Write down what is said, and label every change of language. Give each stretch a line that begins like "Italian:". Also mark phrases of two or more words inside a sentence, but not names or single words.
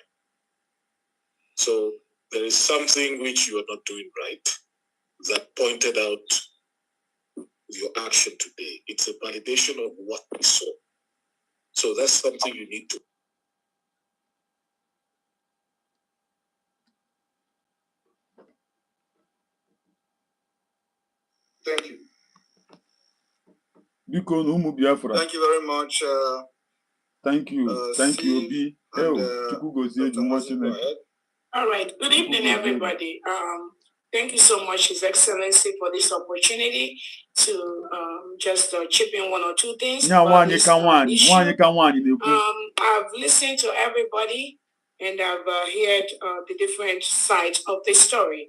English: So there is something which you are not doing right that pointed out your action today. It's a validation of what we saw. So that's something you need to. Thank you.
Igbo: Biko na ụmụ Biafra.
English: Thank you very much. Thank you. Thank you, Obi.
Igbo: Chukwu gozie gị nwa Chineke.
English: All right. Good evening, everybody. Thank you so much, His Excellency, for this opportunity to just chip in one or two things. I've listened to everybody and I've heard the different sides of the story.